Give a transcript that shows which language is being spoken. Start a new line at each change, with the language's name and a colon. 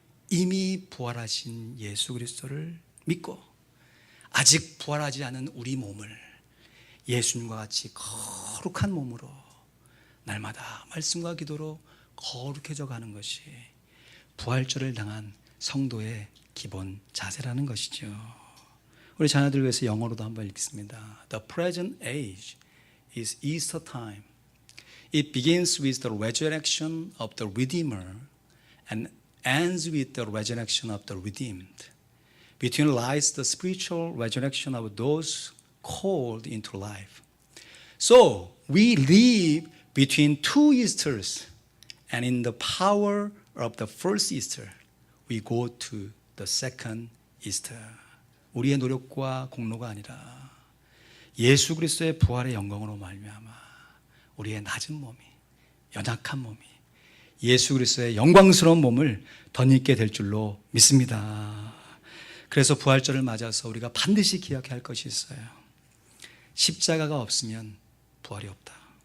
Korean: 이미 부활하신 예수 그리스도를 믿고 아직 부활하지 않은 우리 몸을 예수님과 같이 거룩한 몸으로 날마다 말씀과 기도로 거룩해져 가는 것이 부활절을 당한 성도의 기본 자세라는 것이죠. 우리 자녀들 위해서 영어로도 한번 읽습니다.
English: The present age is Easter time. It begins with the resurrection of the Redeemer and ends with the resurrection of the redeemed. Between lies the spiritual resurrection of those called into life. So we live between two Easters, and in the power of the first Easter, we go to the second Easter.
Korean: 우리의 노력과 공로가 아니라 예수 그리스도의 부활의 영광으로 말미암아 우리의 낮은 몸이, 연약한 몸이 예수 그리스도의 영광스러운 몸을 덧입게 될 줄로 믿습니다. 그래서 부활절을 맞아서 우리가 반드시 기억해야 할 것이 있어요. 십자가가 없으면 부활이 없다.